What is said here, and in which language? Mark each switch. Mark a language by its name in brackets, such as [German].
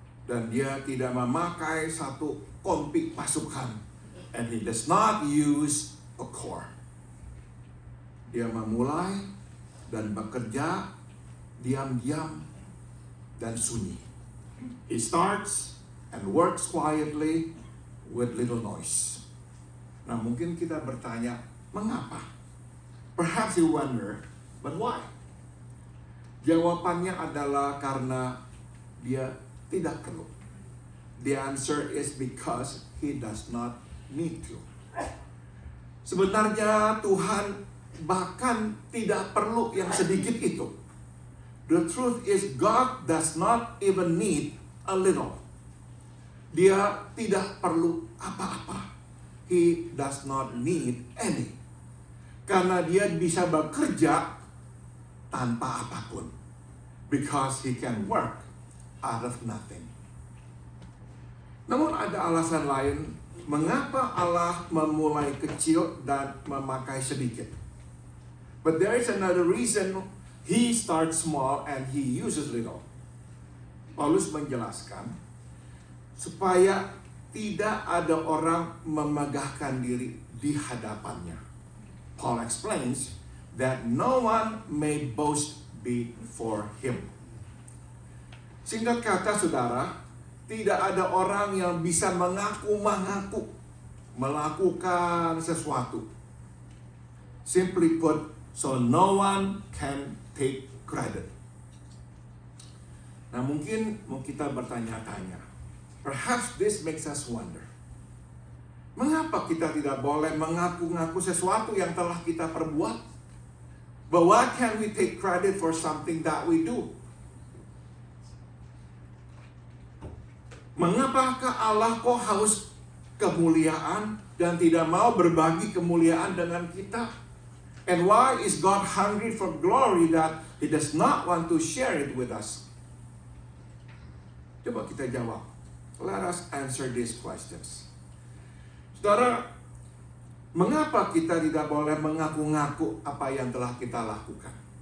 [Indonesian] Dan dia tidak memakai satu kompi pasukan. [English] And he does not use a corps. [Indonesian] Dia memulai dan bekerja diam-diam dan sunyi. [English] He starts and works quietly with little noise. [Indonesian] Nah, mungkin kita bertanya, mengapa? [English] Perhaps you wonder, but why? [Indonesian] Jawabannya adalah karena dia tidak perlu. [English] The answer is because he does not need to. [Indonesian] Sebenarnya Tuhan bahkan tidak perlu yang sedikit itu. [English] The truth is God does not even need a little. [Indonesian] Dia tidak perlu apa-apa. [English] He does not need any. [Indonesian] Karena dia bisa bekerja tanpa apapun. [English] Because he can work out of nothing. [Indonesian] Namun ada alasan lain mengapa Allah memulai kecil dan memakai sedikit. [English] But there is another reason he starts small and he uses little. [Indonesian] Paulus menjelaskan supaya tidak ada orang memegahkan diri di hadapannya. [English] Paul explains that no one may boast before him. [Indonesian] Singkat kata, saudara, tidak ada orang yang bisa mengaku-mengaku melakukan sesuatu. [English] Simply put, so no one can take credit. [Indonesian] Nah, mungkin kita bertanya-tanya, [English] perhaps this makes us wonder, [Indonesian] mengapa kita tidak boleh mengaku-ngaku sesuatu yang telah kita perbuat? [English] But why can't we take credit for something that we do? [Indonesian] Mengapakah Allah kok haus kemuliaan dan tidak mau berbagi kemuliaan dengan kita? [English] And why is God hungry for glory that He does not want to share it with us? [Indonesian] Coba kita jawab. [English] Let us answer these questions. [Indonesian] Saudara, mengapa kita tidak boleh mengaku-ngaku apa yang telah kita lakukan?